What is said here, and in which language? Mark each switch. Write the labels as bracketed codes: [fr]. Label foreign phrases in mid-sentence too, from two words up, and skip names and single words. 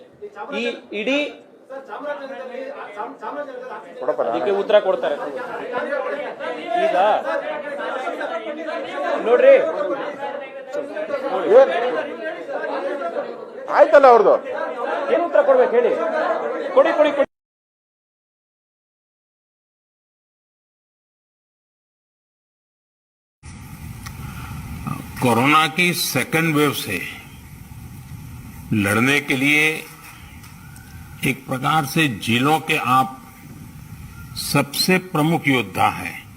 [kn] ಈ ಇಡೀ ಅದಕ್ಕೆ ಉತ್ತರ ಕೊಡ್ತಾರೆ. ಈಗ ನೋಡ್ರಿ, ಆಯ್ತಲ್ಲ ಅವ್ರದ್ದು, ಏನು ಉತ್ತರ ಕೊಡ್ಬೇಕು ಹೇಳಿ, ಕೊಡಿ ಕೊಡಿ ಕೊಡಿ. [hi] कोरोना की सेकेंड वेव से लड़ने के लिए एक प्रकार से जिलों के आप सबसे प्रमुख योद्धा हैं।